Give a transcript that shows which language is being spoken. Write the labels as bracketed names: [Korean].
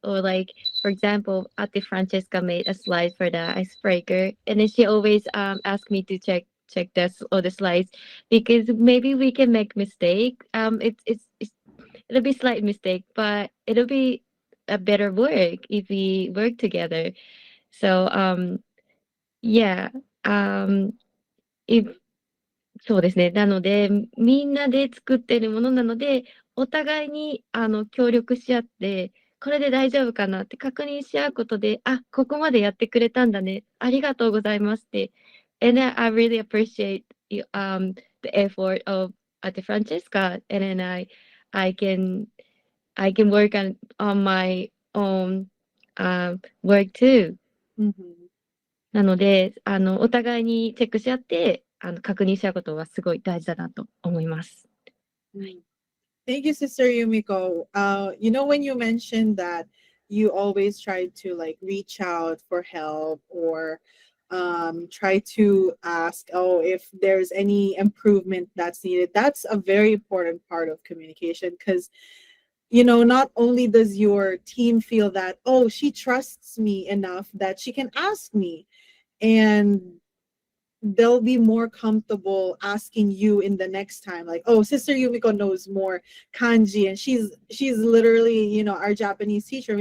[English] Or like for example, Ate Francesca made a slide for the icebreaker, and then she always ask me to check this or the slides because maybe we can make mistake. It'll be slight mistake, but it'll be a better work if we work together. So yeah, if [Japanese] そうですね。なので、みんなで作ってるものなので、お互いに協力し合って、これで大丈夫かなって確認し合うことで、あ、ここまでやってくれたんだね。ありがとうございますって。 [English] And then I really appreciate the effort of Ate Francesca. And then I can I can work on my own work too. Mhm. [Japanese] なので、お互いにチェックし合って、確認し合うことはすごい大事だなと思います。 [English] Thank you, Sister Yumiko. When you mentioned that you always try to like reach out for help, or try to ask, oh, if there's any improvement that's needed. That's a very important part of communication, because not only does your team feel that, oh, she trusts me enough that she can ask me, and they'll be more comfortable asking you in the next time, like, oh, Sister Yumiko knows more kanji, and she's literally, our Japanese teacher.